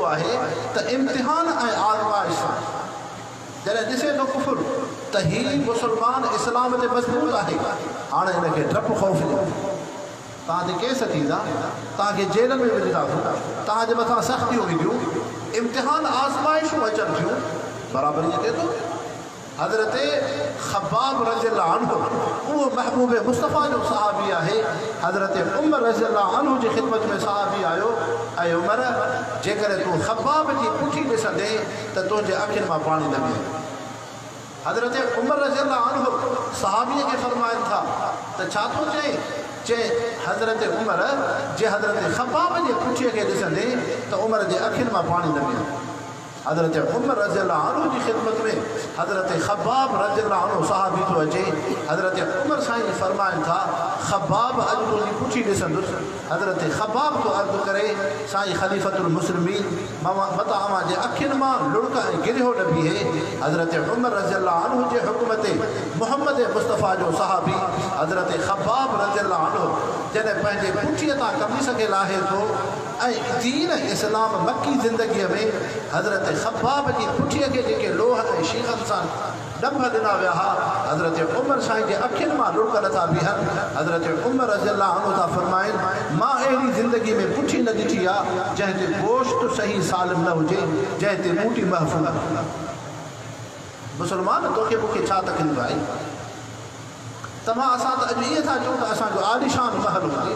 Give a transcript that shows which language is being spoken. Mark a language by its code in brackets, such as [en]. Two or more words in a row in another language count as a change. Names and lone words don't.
[sd] आहे त इम्तिहान ऐं आज़माइश सां जॾहिं ॾिसे थो कुफर त हीउ मुस्लमान इस्लाम ते मज़बूत आहे हाणे हिनखे डपु ख़ौफ़ ॾियो तव्हां ते केस थींदा तव्हांखे जेल में विझंदा तव्हांजे मथां सख़्तियूं ईंदियूं इम्तिहान आज़माइशूं अचनि थियूं बराबरी अचे थो हज़रत ख़ब्बाब [ar] رضي الله عنه [sd] उहो महबूब मुस्तफ़ा जो सहाबी आहे हज़रत उमर [ar] رضي الله عنه [sd] जी ख़िदमत में सहाबी आयो ऐं उमर जेकॾहिं तूं ख़ब्बाब जी पुठी ॾिसंदे त तुंहिंजे अखियुनि मां पाणी न बीहे हज़रत उमर [ar] رضي الله عنه [sd] सहाबीअ खे फ़रमाइनि था त छा थो चए हज़रत उमर जे हज़रत ख़ब्बाब जे पुठीअ खे ॾिसंदे त उमर जे अखियुनि मां पाणी न बीहे हज़रत उमर [ar] رضي الله عنه [sd] जी ख़िदमत में हज़रत ख़ब्बाब [ar] رضي الله عنه [sd] सहाबी थो अचे हज़रत उमर साईं फरमाइनि था ख़ब्बाब अॼु तुंहिंजी पुठी ॾिसंदुसि हज़रत ख़ब्बाब थो अर्ज़ु करे साईं [ar] خليفة المسلمين [sd] मता अव्हां जे अखियुनि मां लुड़क ऐं गिरियो न बीहे हज़रत उमर [ar] رضي الله عنه [sd] जे हुकुम ते मुहम्मद मुस्तफ़ा जो सहाबी हज़रत ख़ब्बाब [ar] رضي الله عنه [sd] जॾहिं पंहिंजे पुठीअ तां कमीस खे लाहे थो ऐं दीन इस्लाम मक्की ज़िंदगीअ में हज़रत ख़ब्बाब जी पुठीअ खे जेके लोह ऐं शीखनि सां ॾंभ ॾिना विया हुआ हज़रत उमर साईं जे अखियुनि मां लुड़क नथा बीहनि हज़रत उमर [ar] رضي الله عنه [sd] था फ़रमाइनि मां अहिड़ी ज़िंदगी में पुठी न ॾिठी आहे जंहिं ते गोश्त सही सालिम न हुजे जंहिं ते ॿूटी महफ़ूज़ मुस्लमान तोखे मूंखे छा तकलीफ़ आहे तव्हां असां त अॼु ईअं था चऊं त असांजो आलिशान महल हुजे